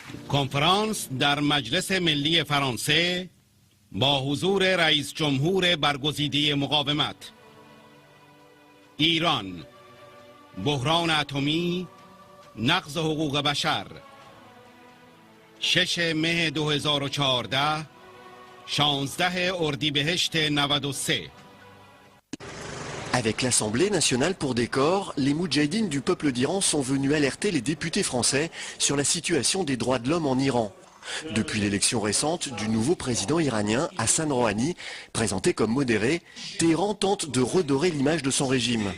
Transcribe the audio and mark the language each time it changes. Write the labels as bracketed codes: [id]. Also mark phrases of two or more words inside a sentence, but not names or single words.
[fa] کنفرانس در مجلس ملی فرانسه با حضور رئیس جمهور برگزیده مقاومت. ایران، بحران اتمی، نقض حقوق بشر. 6 مه 2014، 16 اردیبهشت 93. [fr] Avec l'Assemblée nationale pour décor, les moudjahidines du peuple d'Iran sont venus alerter les députés français sur la situation des droits de l'homme en Iran. Depuis l'élection récente du nouveau président iranien Hassan Rouhani, présenté comme modéré, Téhéran tente de redorer l'image de son régime.